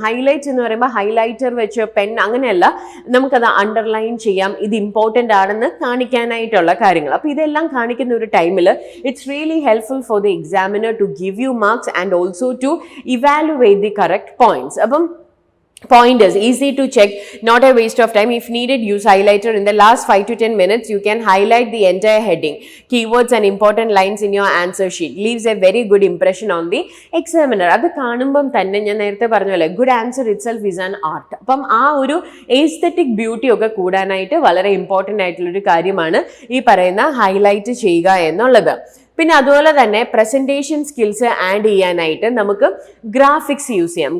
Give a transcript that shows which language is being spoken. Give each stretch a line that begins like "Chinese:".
Malayalam: Highlight എന്ന് പറയുമ്പോൾ highlighter വെച്ച് പെൻ അങ്ങനെയല്ല, നമുക്കത് അണ്ടർലൈൻ ചെയ്യാം, ഇത് ഇമ്പോർട്ടൻ്റ് ആണെന്ന് കാണിക്കാനായിട്ടുള്ള കാര്യങ്ങൾ. അപ്പോൾ ഇതെല്ലാം കാണിക്കുന്ന ഒരു ടൈമിൽ
English: It's really helpful for the examiner to give you marks and also to evaluate the correct points.
Malayalam: അപ്പം
English: pointers, easy to check, not a waste of time. If needed, use highlighter. In the last 5 to 10 minutes, you can highlight the entire heading, keywords and important lines in your answer sheet. Leaves a very good impression on the examiner.
Malayalam: അത് കാണുമ്പം തന്നെ ഞാൻ നേരത്തെ പറഞ്ഞ
English: Good answer itself is an art.
Malayalam: അപ്പം ആ ഒരു aesthetic beauty ഒക്കെ കൂടാനായിട്ട് വളരെ ഇമ്പോർട്ടൻ്റ് ആയിട്ടുള്ളൊരു കാര്യമാണ് ഈ പറയുന്ന ഹൈലൈറ്റ് ചെയ്യുക എന്നുള്ളത്. പിന്നെ അതുപോലെ തന്നെ പ്രസന്റേഷൻ സ്കിൽസ് ആഡ് ചെയ്യാനായിട്ട് നമുക്ക് ഗ്രാഫിക്സ് യൂസ് ചെയ്യാം.